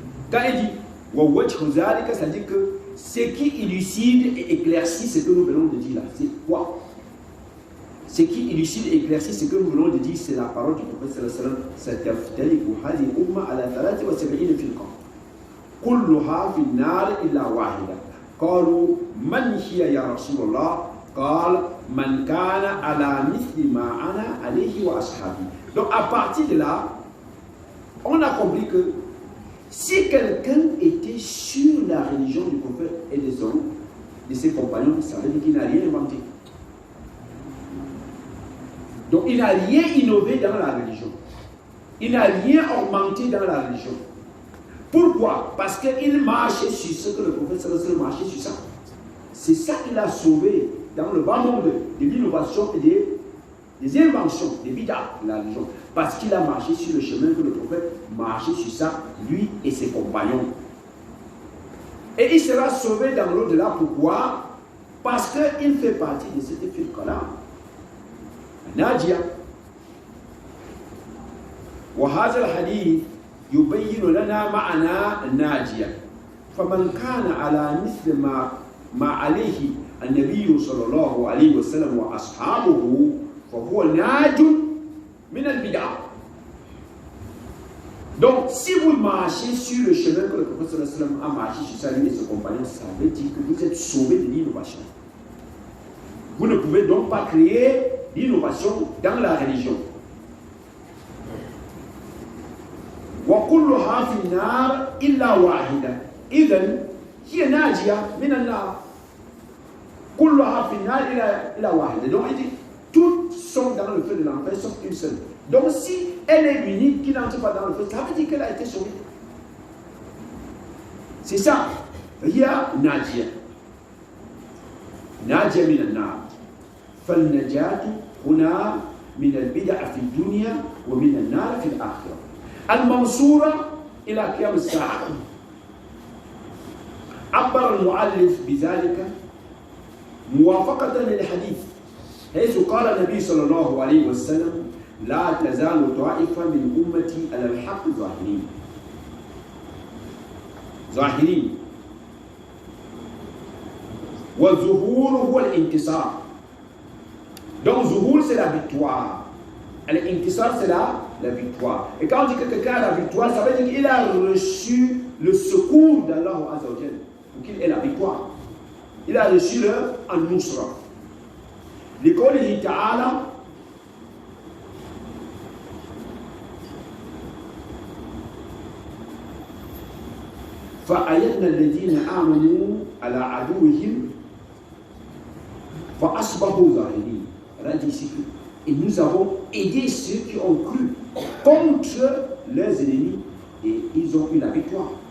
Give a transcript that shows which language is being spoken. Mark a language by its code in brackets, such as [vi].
[fr] Quand il dit, c'est-à-dire que ce qui élucide et éclaircit ce que nous venons de dire là, c'est quoi? Ce qui élucide et éclaircit ce que nous venons de dire, c'est la parole du prophète [ar] sallallahu alayhi wa sallam. كلها في النار إلا واحدة قالوا من هي يا رسول الله قال من كان على مثل ما أنا عليه وأصحابي. [fr] Donc à partir de là, on a compris que si quelqu'un était sur la religion du prophète et des hommes, de ses compagnons, ça veut dire qu'il n'a rien inventé. Donc il n'a rien innové dans la religion. Il n'a rien augmenté dans la religion. Pourquoi? Parce qu'il marchait sur ce que le prophète [ar] sallallahu alayhi wa sallam [fr] marchait sur ça. C'est ça qu'il a sauvé dans le bas monde de l'innovation et des inventions, des bid'ah de la religion. Parce qu'il a marché sur le chemin que le prophète marchait sur ça, lui et ses compagnons. Et il sera sauvé dans l'au-delà. Pourquoi? Parce qu'il fait partie de cette firqa-là. Nadia. [ar] وهذا الحديث يبين لنا معنى الناجية فمن كان على مثل ما عليه النبي صلى الله عليه وسلم وأصحابه فهو ناج من البدع. [fr] Donc si vous marchez sur le chemin que le prophète [ar] sallallahu alayhi wa sallam [fr] a marché sur sa ligne et ses compagnons, ça veut dire que vous êtes sauvés de l'innovation. Vous ne pouvez donc pas créer l'innovation dans la religion. [ar] وكلها في النار إلا واحدة إذن هي ناجية من النار كلها في النار إلا واحدة. [fr] Donc il dit toutes sont dans le feu de l'enfer sauf une seule. Donc si elle est unique qui n'entre pas dans le feu, ça veut dire qu'elle a été sauvée. C'est ça. [ar] هي ناجية ناجية من النار فالنجاة هنا من البدع في الدنيا ومن النار في الآخرة. المنصورة إلى قيام الساعة. عبر المؤلف بذلك موافقة للحديث حيث قال النبي صلى الله عليه وسلم لا تزال طائفة من أمتي على الحق ظاهرين والظهور هو الانتصار. [fr] Donc zuhur c'est la victoire. L'intisar c'est la victoire. Et quand on dit que quelqu'un a la victoire, ça veut dire qu'il a reçu le secours d'Allah [ar] Azza wa Jalla. [fr] Donc il est la victoire. Il a reçu le an-nusra. [ar] لقوله تعالى فأيدنا الذين آمنوا على عدوهم فأصبحوا ظاهرين. [fr] Et nous avons aidé ceux qui ont cru contre leurs ennemis et ils ont eu la victoire.